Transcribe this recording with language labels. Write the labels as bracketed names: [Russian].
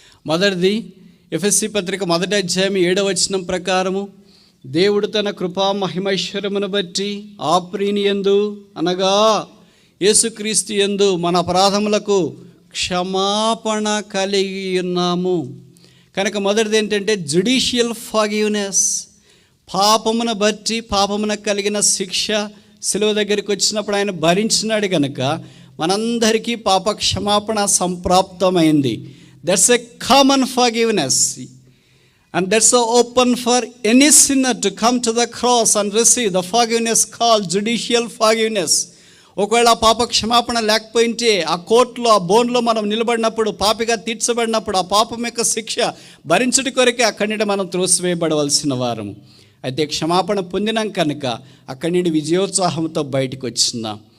[Telugu] మొదటిది, ఎఫెసీ పత్రిక 1వ అధ్యాయం 7వ వచనం ప్రకారము, దేవుడు తన కృపా మహిమైశ్వర్యమును బట్టి ఆ ప్రియుని యందు, అనగా యేసుక్రీస్తు యందు మన అపరాధములకు క్షమాపణ కలిగి ఉన్నాము. కనుక మొదటిది ఏంటంటే జ్యుడిషియల్ ఫర్గివ్నెస్. పాపమును బట్టి, పాపమునకు కలిగిన శిక్ష శిలువ దగ్గరికి వచ్చినప్పుడు ఆయన భరించినాడు కనుక మనందరికీ పాప క్షమాపణ సంప్రాప్తమైంది. [English] That's a common forgiveness. And that's so open for any sinner to come to the cross and receive the forgiveness called judicial forgiveness. [Telugu] ఒకవేళ ఆ పాప క్షమాపణ లేకపోయింటే ఆ కోర్టులో ఆ బోన్లో మనం నిలబడినప్పుడు, పాపిగా తీర్చబడినప్పుడు, ఆ పాపం యొక్క శిక్ష భరించుటి కొరకే అక్కడి నుండి మనం త్రోసివేయబడవలసిన వారము. అయితే క్షమాపణ పొందినాం కనుక అక్కడి నుండి విజయోత్సాహంతో బయటకు వచ్చిందాం.